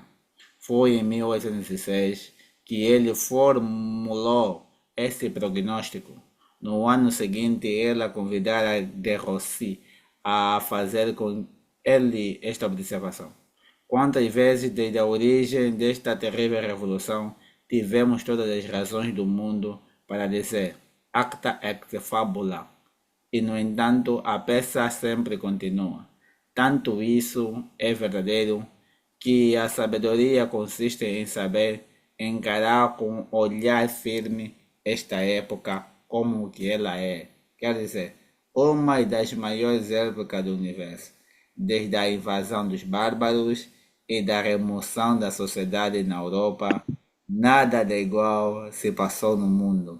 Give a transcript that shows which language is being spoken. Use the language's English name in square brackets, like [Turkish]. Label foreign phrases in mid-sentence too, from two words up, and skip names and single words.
[Portuguese] Foi em 1806 que ele formulou esse prognóstico. No ano seguinte, ela convidara de Rossi a fazer com ele esta observação. Quantas vezes, desde a origem desta terrível revolução, tivemos todas as razões do mundo para dizer [Latin] acta ex fabula, [Portuguese] e no entanto a peça sempre continua. Tanto isso é verdadeiro que a sabedoria consiste em saber encarar com olhar firme esta época como o que ela é. Quer dizer, uma das maiores épocas do universo, desde a invasão dos bárbaros e da remoção da sociedade na Europa, nada de igual se passou no mundo.